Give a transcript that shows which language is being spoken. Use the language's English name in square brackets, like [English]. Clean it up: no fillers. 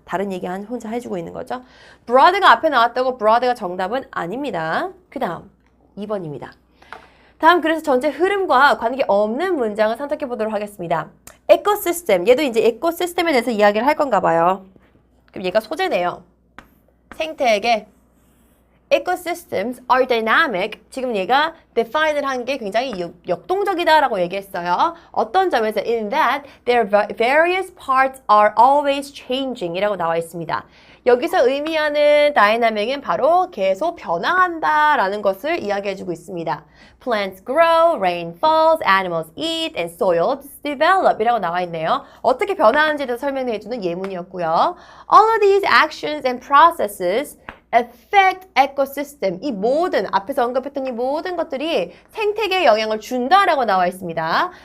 [Korean] 다른 얘기 혼자 해주고 있는 거죠. broad가 앞에 나왔다고 broad가 정답은 아닙니다. 그 다음 2번입니다. 다음 그래서 전체 흐름과 관계없는 문장을 선택해 보도록 하겠습니다. 에코시스템, 얘도 이제 에코시스템에 대해서 이야기를 할 건가 봐요. 그럼 얘가 소재네요. 생태계. [English] Ecosystems are dynamic. [Korean] 지금 얘가 define을 한 게 굉장히 역동적이다라고 얘기했어요. 어떤 점에서 [English] in that their various parts are always changing [Korean] 이라고 나와 있습니다. 여기서 의미하는 다이나믹은 바로 계속 변화한다 라는 것을 이야기해주고 있습니다. [English] Plants grow, rain falls, animals eat, and soils develop [Korean] 이라고 나와 있네요. 어떻게 변화하는지에 대해서 설명해주는 예문이었고요. [English] All of these actions and processes affect ecosystem. [Korean] 이 모든, 앞에서 언급했던 이 모든 것들이 생태계에 영향을 준다라고 나와 있습니다.